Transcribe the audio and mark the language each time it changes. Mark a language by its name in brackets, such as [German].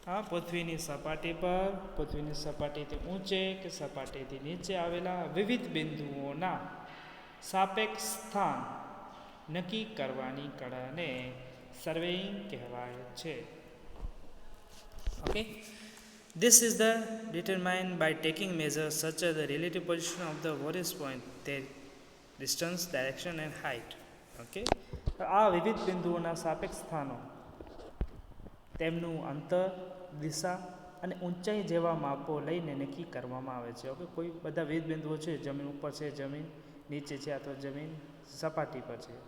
[Gujarati] પૃથ્વીની સપાટી પર, પૃથ્વીની સપાટીથી ઊંચે કે સપાટીથી નીચે આવેલા વિવિધ બિંદુઓના સાપેક્ષ સ્થાન નક્કી કરવાની કળાને સર્વેઇંગ કહેવાય છે. [English] Okay, this is the determined by taking measures such as the relative position of the various points, their distance, direction and height. [Gujarati] Okay, આ વિવિધ બિંદુઓના સાપેક્ષ સ્થાનો, તેમનું અંતર, દિશા અને ઊંચાઈ જેવા માપો લઈને નક્કી કરવામાં આવે છે. ઓકે, કોઈ બધા વિવિધ બિંદુઓ છે, જમીન ઉપર છે, જમીન નીચે છે અથવા જમીન સપાટી પર છે.